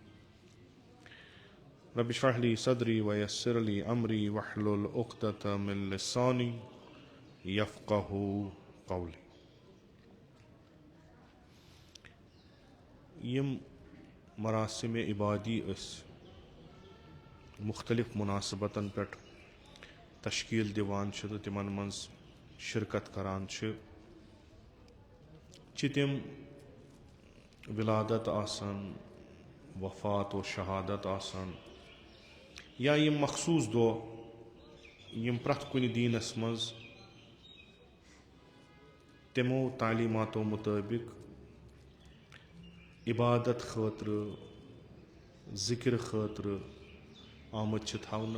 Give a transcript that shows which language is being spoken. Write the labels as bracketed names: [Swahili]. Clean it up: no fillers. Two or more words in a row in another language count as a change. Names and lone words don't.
[Arabic] رب اشرح لي صدري ويسر لي أمري واحلل عقدة من لساني يفقه قولي. [Kashmiri] يم مراسم عبادی مختلف مناسبتن پٮ۪ٹھ تشکیل دِوان چھِ تہٕ تِمن منٛز شرکت کران چھِ تِم ولادت آسن، وفات و شہادت آسن، یا یِم مخصوٗص دۄہ یِم پرٛٮ۪تھ کُنہِ دیٖنس منٛز تِمو تعلیٖماتو مُطٲبِق عبادت خٲطرٕ، ذِکر خٲطرٕ آمٕتۍ چھِ تھاونہٕ.